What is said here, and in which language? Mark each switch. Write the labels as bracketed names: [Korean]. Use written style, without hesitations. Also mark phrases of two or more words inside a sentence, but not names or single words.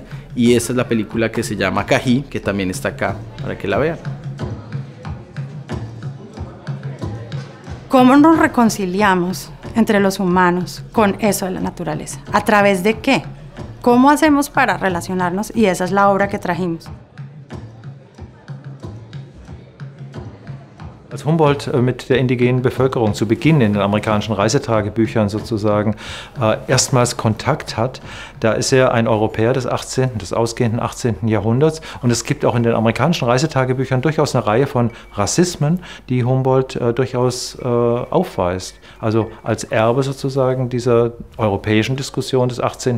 [Spanish] Y esta es la película que se llama Cají, que también está acá para que la vean. ¿Cómo nos reconciliamos entre los humanos con eso de la naturaleza? ¿A través de qué? ¿Cómo hacemos para relacionarnos? Y esa es la obra que trajimos. [German] Als Humboldt mit der indigenen Bevölkerung zu Beginn in den amerikanischen Reisetagebüchern sozusagen erstmals Kontakt hat, da ist er ein Europäer des ausgehenden 18. Jahrhunderts, und es gibt auch in den amerikanischen Reisetagebüchern durchaus eine Reihe von Rassismen, die Humboldt durchaus aufweist, also als Erbe sozusagen dieser europäischen Diskussion des 18.